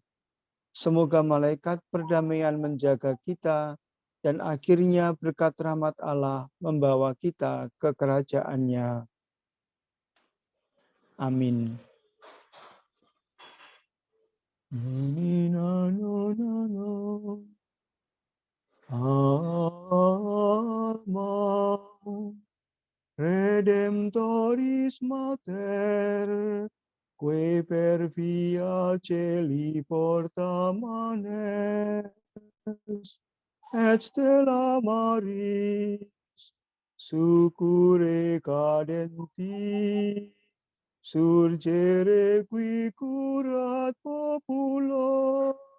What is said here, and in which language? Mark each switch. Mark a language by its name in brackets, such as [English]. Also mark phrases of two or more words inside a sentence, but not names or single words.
[Indonesian] Semoga malaikat perdamaian menjaga kita, dan akhirnya berkat rahmat Allah membawa kita ke kerajaan-Nya. Amin. [Latin] Alma Redemptoris Mater, que per via celi porta manes, et stella Maris, succurre cadenti, surgere qui curat populo,